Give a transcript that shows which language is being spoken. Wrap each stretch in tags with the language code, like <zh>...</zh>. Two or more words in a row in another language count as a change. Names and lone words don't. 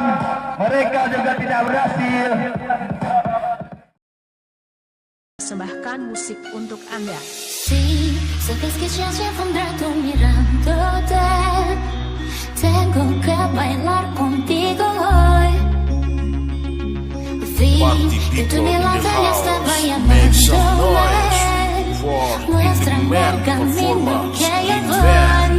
<id>Mereka juga tidak berhasil. Persembahkan musik untuk Anda.</id> <es>Sí, sabes que ya llevo un rato mirándote. Tengo que bailar contigo hoy. Vi que tu mirada ya estaba llamándome. Muéstrame el camino que yo voy.</es>